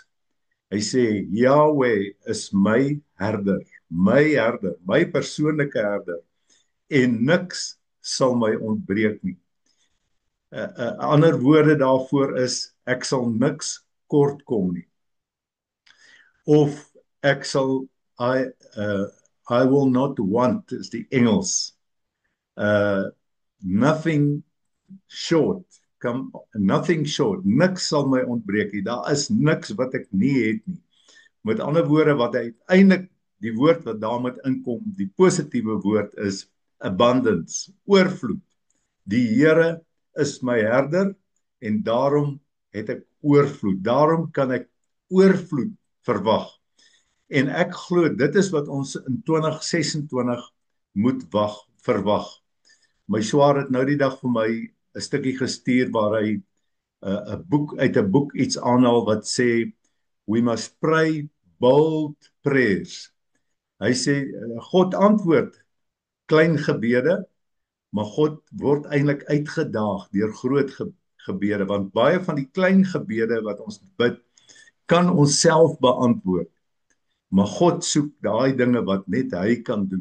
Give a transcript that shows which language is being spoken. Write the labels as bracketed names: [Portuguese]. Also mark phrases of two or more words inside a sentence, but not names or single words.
[Afrikaans] Hy sê Yahweh is my herder, my persoonlike herder en niks sal my ontbreek nie. Ander woorde daarvoor is ek sal niks kort kom nie. Of ek sal [English] I will not want [Afrikaans] is die Engels. [English] Nothing short, [Afrikaans] niks sal my ontbreek nie. Daar is niks wat ek nie het nie. Met ander woorde wat hy uiteindelik die woord wat daarmee inkom, die positiewe woord is abundance, oorvloed. Die Here is my herder en daarom het ek oorvloed. Daarom kan ek oorvloed verwag. En ek glo dit is wat ons in 2026 moet verwag. My swaar het nou die dag vir my 'n stukkie gestuur waar hy 'n boek uit 'n boek iets aanhaal wat sê [English] we must pray bold prayers. [Afrikaans] Hy sê God antwoord klein gebede, maar God word eintlik uitgedaag deur groot gebede, want baie van die klein gebede wat ons bid kan ons self beantwoord. Maar God soek daai dinge wat net hy kan doen.